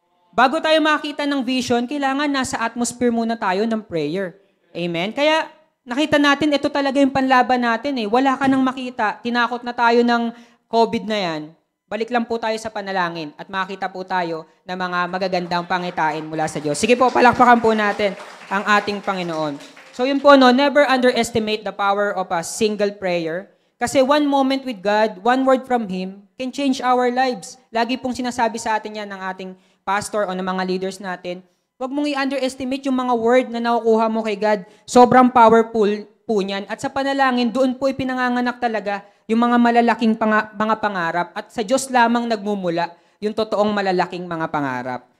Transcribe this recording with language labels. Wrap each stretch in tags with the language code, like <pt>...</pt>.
<tl>Bago tayo makakita ng vision, kailangan nasa atmosphere muna tayo ng prayer. Amen? Kaya nakita natin, ito talaga yung panlaban natin Wala ka nang makita, tinakot na tayo ng COVID na yan. Balik lang po tayo sa panalangin at makita po tayo ng mga magagandang pangitain mula sa Diyos. Sige po, palakpakan po natin ang ating Panginoon. So yun po,</tl> <en>never underestimate the power of a single prayer. Kasi one moment with God, one word from Him, can change our lives.</en> <tl>Lagi pong sinasabi sa atin yan ng ating pastor o ng mga leaders natin. Huwag mong i-underestimate yung mga word na nakukuha mo kay God. Sobrang powerful po niyan. At sa panalangin, doon po ipinanganganak talaga yung mga malalaking mga pangarap. At sa Diyos lamang nagmumula yung totoong malalaking mga pangarap.</tl>